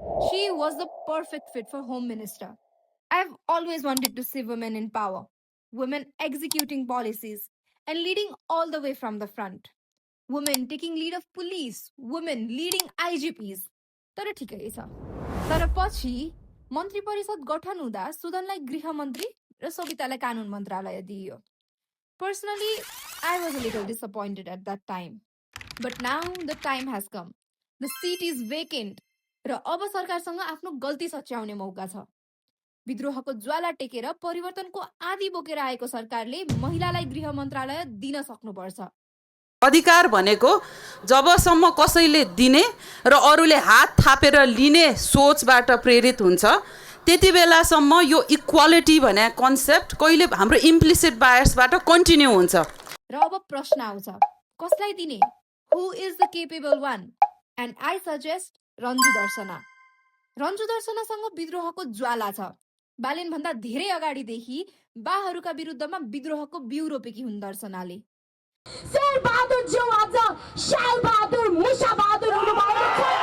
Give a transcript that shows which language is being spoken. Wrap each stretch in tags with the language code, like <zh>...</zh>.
<en>She was the perfect fit for Home Minister. I've always wanted to see women in power, women executing policies and leading all the way from the front, women taking lead of police, women leading IGPs.</en> <ne>तर ठिकै छ। तर पछि मन्त्री परिषद गठन हुँदा सुदनलाई गृहमन्त्री र सोभितालाई कानुन मन्त्रालय दिइयो।</ne> <en>Personally, I was a little disappointed at that time. But now the time has come. The seat is vacant.</en> <ne>र अब सरकारसँग आफ्नो गल्ती सच्याउने मौका छ। विद्रोहको ज्वाला टेकेर परिवर्तनको आदि बोकेर आएको सरकारले महिलालाई गृह मन्त्रालय दिन सक्नुपर्छ। अधिकार भनेको जबसम्म कसैले दिने र अरूले हात थापेर लिने सोचबाट प्रेरित हुन्छ, त्यति बेलासम्म यो इक्वालिटी भन्ने कन्सेप्ट कहिले हाम्रो इम्प्लिसिट बायसबाट कन्टिन्यू हुन्छ। र अब प्रश्न आउँछ, कसलाई दिने?</ne> <en>Who is the capable one? And I suggest Ranju Darshana.</en> <ne>रन्जु दर्शनासँग विद्रोहको ज्वाला छ। बालिन भन्दा धेरै अगाडिदेखि बाहरूका विरुद्धमा विद्रोहको बिउ रोपेकी हुन् दर्शनाले। शेर बहादुर ज्यू आज शाल बहादुर मुसा बहादुर हुनुभएको छ।</ne>